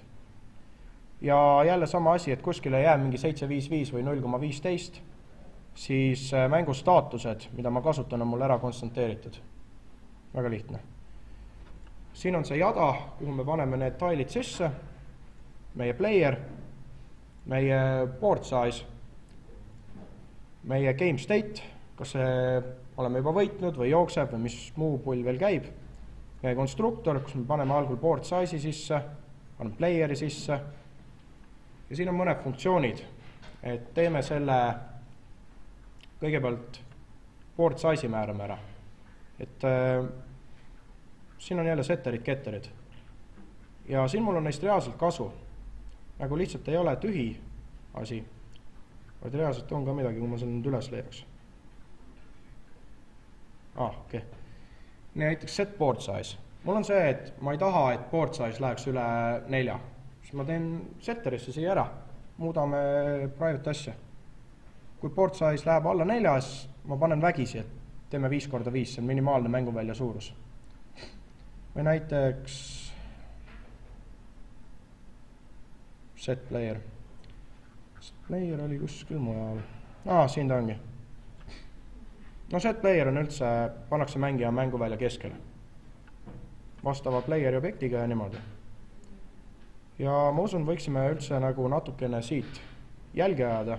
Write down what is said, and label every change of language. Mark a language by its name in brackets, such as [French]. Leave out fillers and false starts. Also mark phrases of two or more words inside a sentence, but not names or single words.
[Estonian] Ja jälle sama asi, et kuskile jääb mingi 755 või 0,15, siis mängu staatused, mida ma kasutan, on mul ära konstanteeritud. Väga lihtne. Siin on see jada, kuhu me paneme need tile'id sisse, meie player, meie [English] board size, [Estonian] meie [English] game state, [Estonian] kas oleme juba võitnud või jookseb või mis muu pull veel käib, meie konstruktor, kus me paneme algul [English] board size'i [Estonian] sisse, paneme player'i sisse. Ja siin on mõned funktsioonid, et teeme selle kõigepealt [English] board size'i [Estonian] määrame ära. Et siin on jälle setterid, ketterid. Ja siin mul on neist reaalselt kasu. Nagu lihtsalt ei ole tühi asi, vaid reaalselt on ka midagi, kui ma selle nüüd üles leiaks. Okei. Näiteks [English] set board size. [Estonian] Mul on see, et ma ei taha, et [English] board size [Estonian] läheks üle 4. Siis ma teen setterisse siia ära, muudame private asja. Kui [English] board size [Estonian] läheb alla 4, siis ma panen vägisi, et teeme 5x5, see on minimaalne mänguvälja suurus. Või näiteks [English] set player. Set player [Estonian] oli kuskil mujal. Siin ta ongi. No [English] set player [Estonian] on üldse, pannakse mängija mänguvälja keskele. Vastava playeri objektiga ja niimoodi. Ja ma usun, võiksime üldse nagu natukene siit jälgi ajada.